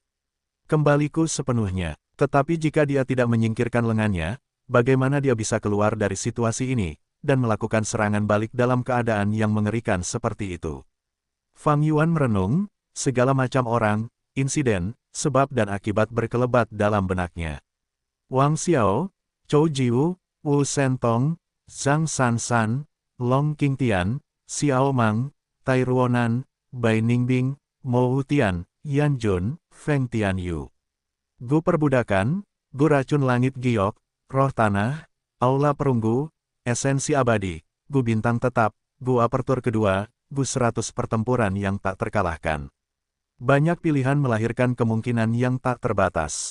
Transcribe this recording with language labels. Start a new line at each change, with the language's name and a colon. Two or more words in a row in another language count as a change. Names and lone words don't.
Indonesian: Kembaliku sepenuhnya, tetapi jika dia tidak menyingkirkan lengannya, bagaimana dia bisa keluar dari situasi ini, dan melakukan serangan balik dalam keadaan yang mengerikan seperti itu? Fang Yuan merenung, segala macam orang, insiden, sebab dan akibat berkelebat dalam benaknya. Wang Xiao, Chou Jiwu, Wu Shentong, Zhang Sansan, Long Qingtian, Xiao Mang, Tai Ruonan, Bai Ningbing, Mo Wutian, Yan Jun, Feng Tianyu. Gu Perbudakan, Gu Racun Langit Giok, Roh Tanah, Aula Perunggu, Esensi Abadi, Gu Bintang Tetap, Gu Apertur Kedua, Gu 100 Pertempuran yang tak terkalahkan. Banyak pilihan melahirkan kemungkinan yang tak terbatas.